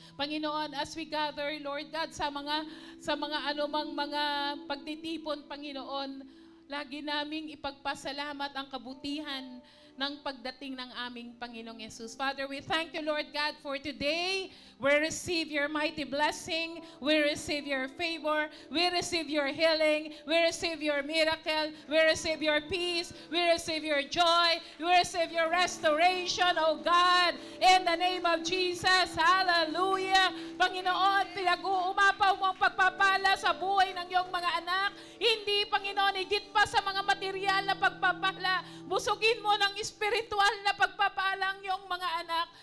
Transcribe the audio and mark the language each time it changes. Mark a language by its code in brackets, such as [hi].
[tl] Panginoon, [en] as we gather, [tl] Lord God, sa mga anumang mga pagtitipon, Panginoon, lagi naming ipagpasalamat ang kabutihan ng pagdating ng aming Panginoong Yesus. [en] Father, we thank you, Lord God, for today. We receive your mighty blessing. We receive your favor. We receive your healing. We receive your miracle. We receive your peace. We receive your joy. We receive your restoration, oh God. In the name of Jesus, hallelujah. [tl] Panginoon, pinag-uumapaw mo ang pagpapala sa buhay ng iyong mga anak. Hindi, Panginoon, higit pa sa mga material na pagpapala. Busugin mo ng spiritual na pagpapala ang iyong mga anak.